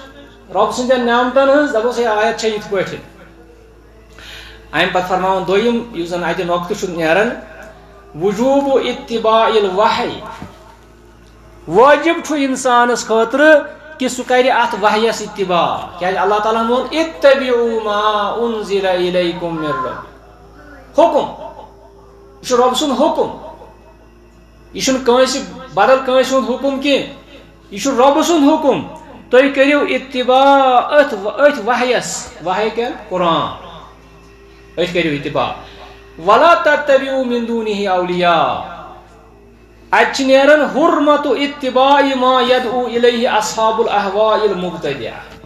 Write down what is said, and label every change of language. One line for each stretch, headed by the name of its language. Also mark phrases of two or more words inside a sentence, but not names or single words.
Kashmiri: رۄب سٕنٛدٮ۪ن نعمتن ہٕنٛز دپوس ہے آیت چھےٚ یِتھ پٲٹھۍ امہِ پتہٕ فرماوان دوٚیِم یُس زن اتہِ نۄقطہٕ چھُ نیران
Arabic: وجوٗب اتباع
Kashmiri: الوحی وٲجب چھُ انسانس خٲطرٕ کہ سُہ کرِ اتھ وحیس اتباع کیازِ اللہ تعالیٰ ہن ووٚن اتبعوا
Arabic: ما انزل الیکم من ربکم
Kashmiri: حکم یہ چھُ رۄب سُنٛد حکم یہ چھُنہٕ کٲنٛسہِ بدل کٲنٛسہِ ہُنٛد حکم کینٛہہ یہ چھُ رۄبہٕ سُنٛد حکم تُہۍ کٔرِو اتباع أتھۍ وحیس وحی کیٛاہ قرآن أتھۍ کٔرِو اتباع
Arabic: ولا تتبعوا من دونه اولیاء
Kashmiri: اتہِ چھِ نیران
Arabic: حرمت اتباع ما يدعو الیہ اصحاب الاہواء المبتدعہ